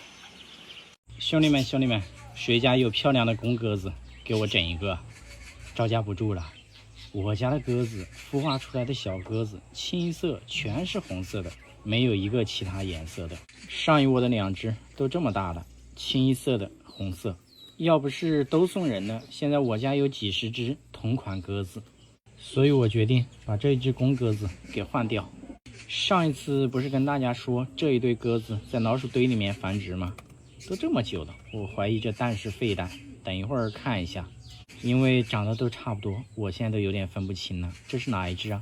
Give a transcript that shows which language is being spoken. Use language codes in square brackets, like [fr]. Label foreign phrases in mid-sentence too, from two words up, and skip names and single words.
[zh] 兄弟们，誰家有漂亮的公鴿子，給我整一個，招架不住了。我家的鴿子孵化出來的小鴿子，青色全是紅色的，沒有一個其他顏色的。上一窩的2隻都這麼大了，清一色的紅色。要不是都送人了，現在我家有幾十隻同款鴿子，所以我決定把這一隻公鴿子給換掉。上一次不是跟大家說這一對鴿子在老鼠堆裡面繁殖嗎？都這麼久了，我懷疑這蛋是廢蛋，等一會兒看一下。因為長得都差不多，我現在都有點分不清了，這是哪一隻啊？